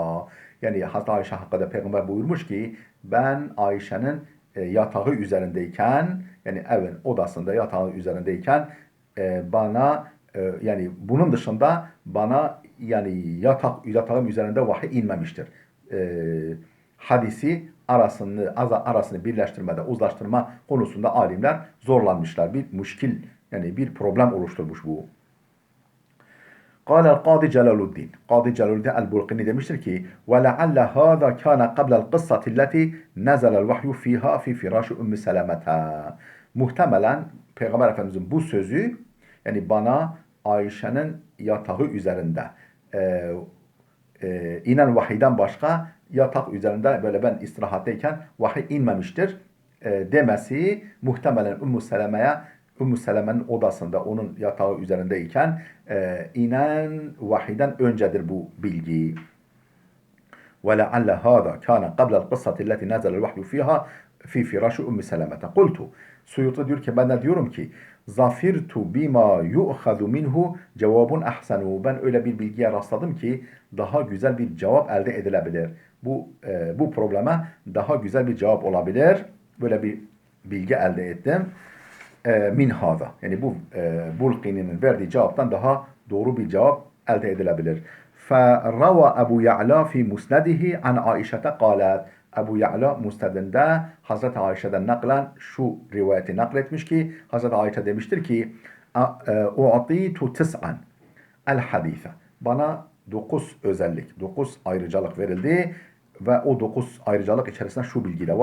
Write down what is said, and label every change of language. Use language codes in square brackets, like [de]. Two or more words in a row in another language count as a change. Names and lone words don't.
[tr] Yani Hazreti Ayşe hakkında peygamber buyurmuş ki ben Ayşe'nin yatağı üzerindeyken, yani evin odasında yatağı üzerindeyken bana yani bunun dışında bana yani yatağım üzerinde vahiy inmemiştir. Hadisi arasını birleştirmede, uzlaştırma konusunda alimler zorlanmışlar. Bir müşkil, yani bir problem oluşturmuş bu. [ar] قال القاضي جلال الدين قاضي جلال الدين البلقيني [tr] demiştir ki [ar] وَلَعَلَّ هَذَا كَانَ قَبْلَ الْقِصَّةِ الَّتِي نَزَلَ الْوَحْيُ فِيهَا فِي فِرَاشِ اُمِّ سَلَمَةَ. [tr] Muhtemelen Peygamber Efendimizin bu sözü, yani bana Ayşe'nin yatağı üzerinde inen vahiyden başka yatak üzerinde böyle ben istirahatteyken vahiy inmemiştir demesi muhtemelen Ümmü Seleme'nin odasında onun yatağı üzerindeyken inen vahiyden öncedir bu bilgi. [ar] وَلَعَلَّ هَذَا كَانَ قَبْلَ الْقِصَّةِ الَّتِي نَزَلَ الْوَحْيُ فِيهَا فِي فِرَاشِ اُمِّ سَلَمَةَ قُلْتُ. [tr] Suyuti diyor ki ben de diyorum ki [ar] ظفرت بما يؤخذ منه جواب أحسن. [tr] Ben öyle bir bilgiye rastladım ki daha güzel bir cevap elde edilebilir. Bu probleme daha güzel bir cevap olabilir. Böyle bir bilgi elde ettim. [ar] من هذا. [tr] Yani bu Bulqini'nin verdiği cevaptan daha doğru bir cevap elde edilebilir. [ar] فَرَوَى أَبُو يَعْلَى فِي مُسْنَدِهِ عَنْ عَائِشَةَ قَالَتْ. [tr] Ebu Ya'la Musned'inde Hazreti Ayşe'den naklen şu rivayeti nakletmiş ki Hazreti Ayşe demiştir ki [ar] أعطيت تسعا الحديث. [tr] Bana 9 özellik, 9 ayrıcalık verildi ve o 9 ayrıcalık içerisinde şu bilgi de var.